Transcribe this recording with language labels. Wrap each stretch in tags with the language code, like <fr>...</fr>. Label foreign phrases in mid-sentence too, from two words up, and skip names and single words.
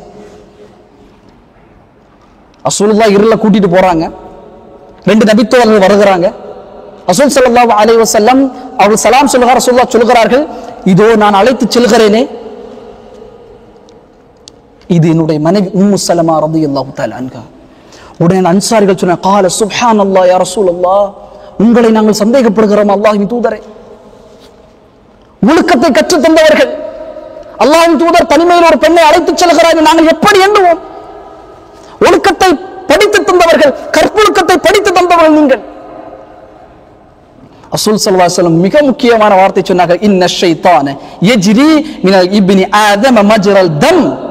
<ta>ரசூலுல்லாஹ் இருள கூட்டிட்டு போறாங்க, ரெண்டு நபித்தோழர்கள் வருகிறாங்க. ரசூல்</ta> <ar>صلى الله عليه وسلم</ar> <ta>அவர்கள் சலாம் சொல்லுகிறார். ரசூலுல்லாஹ் சொல்கிறார்கள், இதோ நான் அழைத்து செல்கிறேனே, இது என்னுடைய மனைவி உம்மு சலமா</ta> <ar>رضي الله تعالى عنها.</ar> <ta>உடனே அன்சாரிகள் சொன்னாங்க,</ta> <ar>قال سبحان الله يا رسول الله,</ar> <ta>உங்களை நாங்கள் சந்தேகப்படுகிறோம் அல்லாஹ்வின் தூதரே. ஒழுக்கத்தை கற்றுத் தந்தவர்கள், அல்லாஹ்வின் தூதர் தனிமையில் ஒரு பெண்ணை அழைத்து செல்கிறார்கள், நாங்கள் எப்படி எண்ணுவோம்? ஒழுக்கத்தை படித்து தந்தவர்கள், கற்பொழுக்கத்தை படித்து தந்தவர்கள் நீங்கள்.</ta> <ar>ரசூல் صلى الله عليه وسلم</ar> <ta>மிக முக்கியமான வார்த்தை சொன்னார்கள்,</ta> <ar>إن الشيطان يجري من ابن آدم مجرى الدم.</ar>